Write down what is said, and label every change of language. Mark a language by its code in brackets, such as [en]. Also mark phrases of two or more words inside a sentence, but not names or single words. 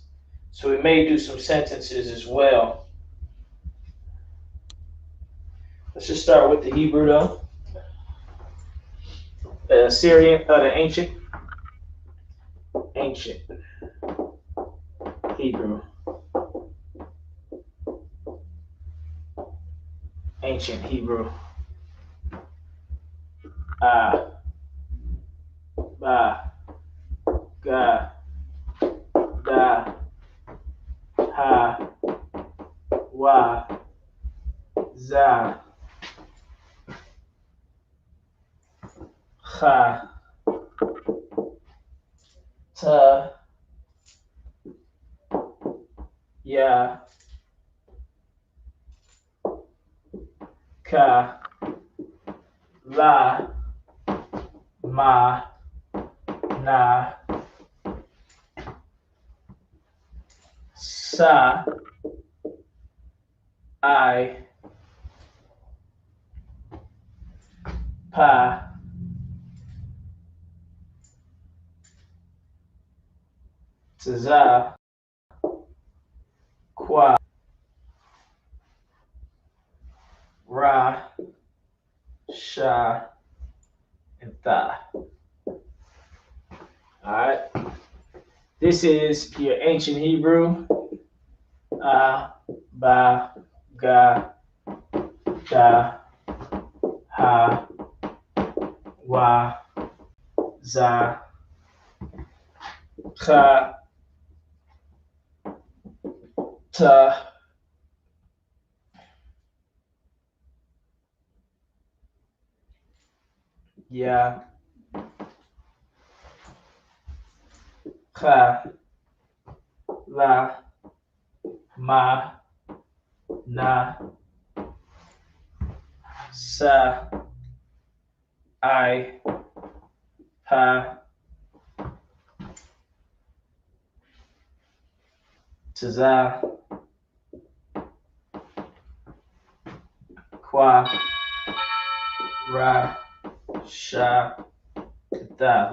[en] So we may do some sentences as well. Let's just start with the Hebrew though. The ancient Hebrew. Ancient Hebrew. [he] Ba, ga, da, ha, wa, za, cha, ta, ya, ka, la, ma, na, sa, I, pa, za, qua, ra, sha, [en] and tha. All right. This is your ancient Hebrew. [he] Ba, ga, da, ha, wa, za, cha, ta, ya, cha, la, ma, na, sa, I, pa, za, qua, ra, sha, [en] tha.